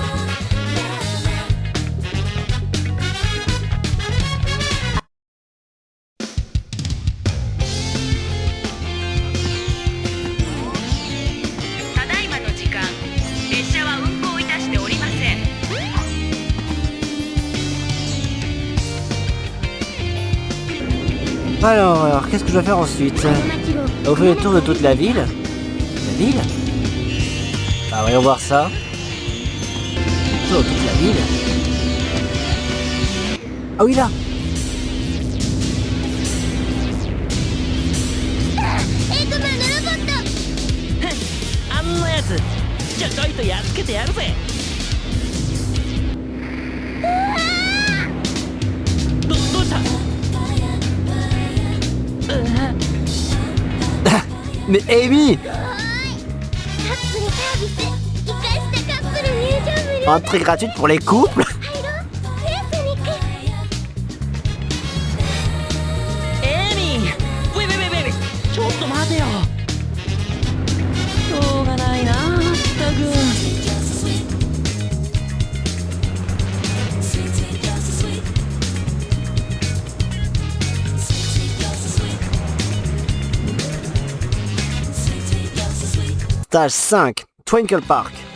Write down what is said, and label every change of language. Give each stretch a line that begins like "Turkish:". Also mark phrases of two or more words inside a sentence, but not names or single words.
Japanese: ただいまの時間、列車は運行いたしておりません。
French: Alors, qu'est-ce que je dois faire ensuite? On fait le tour de toute la ville. La ville? Ah, voyons voir ça. Tour de toute la ville. Ah oui, là.
Japanese: あんなやつちょちょいとやっつけてやるぜ。どうした？
French: Mais Amy! Entrée gratuite pour les couples?
Japanese: エミー、ウェちょっと待てよ。しょうがないな、まったく。
English: Stage 5, Twinkle Park.